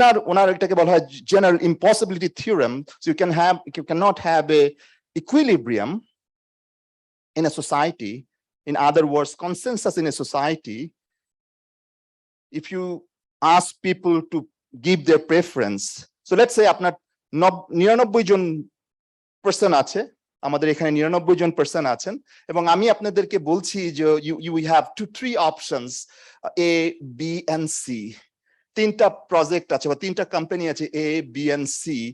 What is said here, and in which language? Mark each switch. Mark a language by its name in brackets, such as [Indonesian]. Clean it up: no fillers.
[Bangla] ওনার এটাকে বলা হয় general impossibility theorem. [English] So you cannot have a equilibrium in a society, in other words consensus in a society, if you ask people to give their preference. So let's say [Bangla] আপনার 99 জন person আছে, আমাদের এখানে 99 জন person আছেন, এবং আমি আপনাদেরকে বলছি যে [English] you have 2-3 options, A, B and C. [Bangla] তিনটা প্রজেক্ট আছে বা তিনটা কোম্পানি আছে, A, B and C.